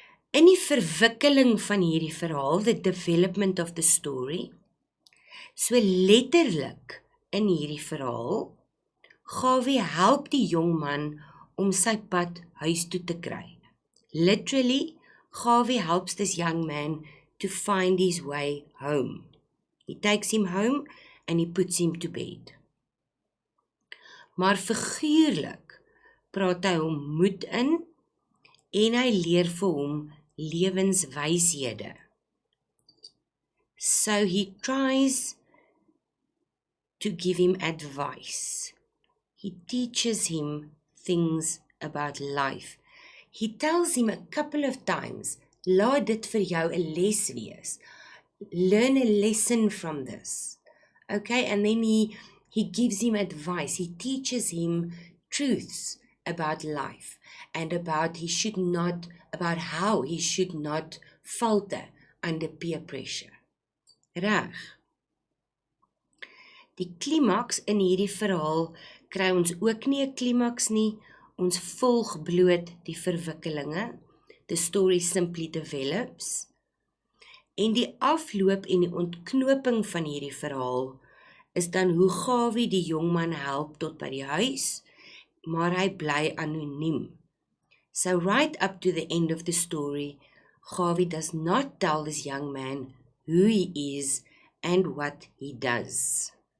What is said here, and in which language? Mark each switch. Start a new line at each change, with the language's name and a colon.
Afrikaans: In die verwikkeling van hierdie verhaal,
English: the development of the story,
Afrikaans: so letterlik in hierdie verhaal, Gawie help die jong man om sy pad huis toe te kry.
English: Literally, Gawie helps this young man to find his way home. He takes him home and he puts him to bed.
Afrikaans: Maar figuurlik praat hy hom moed in en hy leer vir hom lewenswyshede.
English: So he tries to give him advice. He teaches him things about life. He tells him a couple of times,
Afrikaans: laat dit vir jou 'n les wees.
English: Learn a lesson from this. Okay, and then he gives him advice. He teaches him truths about life and about how he should not falter under peer pressure.
Afrikaans: Reg. Die klimaks in hierdie verhaal kry ons ook nie 'n klimaks nie. Ons volg bloot die verwikkelinge.
English: The story simply develops.
Afrikaans: En die afloop en die ontknoping van hierdie verhaal is dan hoe Gawie die jong man help tot by die huis, maar hy bly anoniem.
English: So right up to the end of the story, Gawie does not tell this young man who he is and what he does.